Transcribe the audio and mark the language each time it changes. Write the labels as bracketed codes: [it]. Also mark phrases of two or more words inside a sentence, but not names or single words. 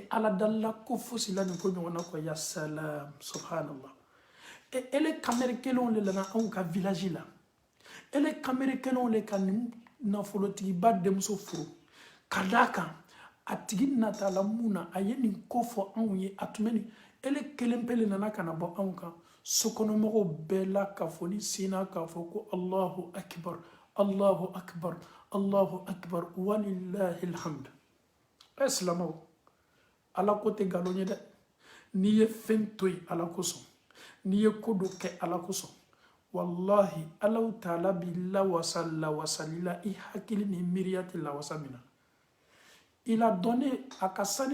[bm] Ala dalila ko fosi la nin ko ɲɔgɔn na kɔ [ar] يا سلام سبحان الله [bm] ele kamere kelenw le nana anw ka village la ele kamere kelenw le ka nin nafolotigiba denmuso furu ka d'a kan a tigi natala mun na a ye nin ko fɔ anw ye a tun bɛ nin ele kelen pe le nana ka na bɔ anw kan sokɔnɔmɔgɔw bɛɛ la ka fɔ ni sinna k'a fɔ ko [ar] الله أكبر الله أكبر الله أكبر ولله الحمد [bm] silamɛw Ala ko tɛ nkalon ye dɛ n'i ye fɛn to yen Ala kosɔn n'i ye ko dɔ kɛ Ala kosɔn wallahi [ar] الله تعالى [bm] b'i lawasa lawasali la i hakili ni miiriya tɛ lawasa min na i la dɔnnen a ka sani